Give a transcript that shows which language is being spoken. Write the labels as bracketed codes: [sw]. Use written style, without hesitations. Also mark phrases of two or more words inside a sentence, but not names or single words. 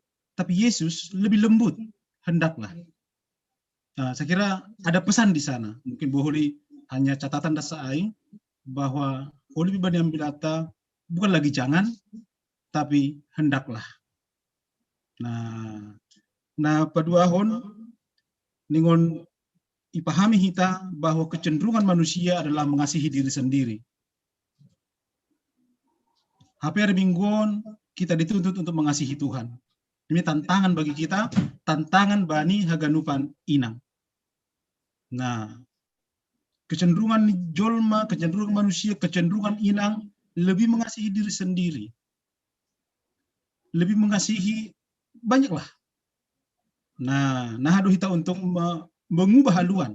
[id] Tapi Yesus lebih lembut, hendaklah. Nah, saya kira ada pesan di sana. Mungkin boleh hanya catatan dasar bahwa oleh pribadi yang bilata bukan lagi jangan, tapi hendaklah. Nah [bts] paduahon ningon ipahami [id] kita bahwa kecenderungan manusia adalah mengasihi diri sendiri. Hari Mingguan kita dituntut untuk mengasihi Tuhan. Ini tantangan bagi kita, tantangan [bts] bani haganupan inang. [id] Nah, [bts] kecenderungan jolma, [id] kecenderungan manusia, kecenderungan inang lebih mengasihi diri sendiri. Lebih mengasihi banyaklah. Nah haduh kita untuk mengubah haluan.